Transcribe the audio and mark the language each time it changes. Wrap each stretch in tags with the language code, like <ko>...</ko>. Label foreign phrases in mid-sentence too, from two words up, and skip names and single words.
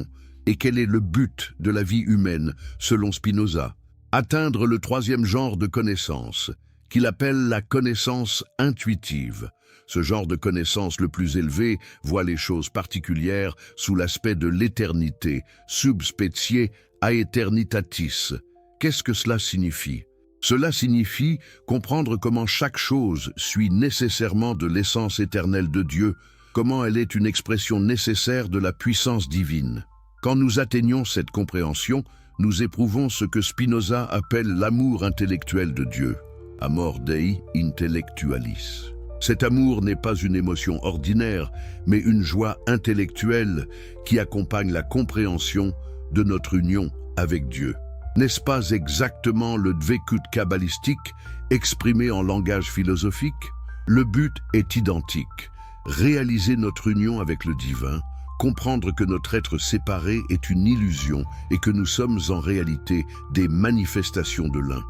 <fr>Et quel est le but de la vie humaine, selon Spinoza? Atteindre le 3e genre de connaissance, qu'il appelle la connaissance intuitive. Ce genre de connaissance le plus élevé voit les choses particulières sous l'aspect de l'éternité,</fr> <la>sub specie aeternitatis.</la> <fr>Qu'est-ce que cela signifie? Cela signifie comprendre comment chaque chose suit nécessairement de l'essence éternelle de Dieu, comment elle est une expression nécessaire de la puissance divine. Quand nous atteignons cette compréhension, nous éprouvons ce que Spinoza appelle l'amour intellectuel de Dieu,</fr> <la>amor Dei intellectualis.</la> <fr>Cet amour n'est pas une émotion ordinaire, mais une joie intellectuelle qui accompagne la compréhension de notre union avec Dieu. N'est-ce pas exactement le dvekut kabbalistique exprimé en langage philosophique? Le but est identique, réaliser notre union avec le divin, comprendre que notre être séparé est une illusion et que nous sommes en réalité des manifestations de l'un.</fr>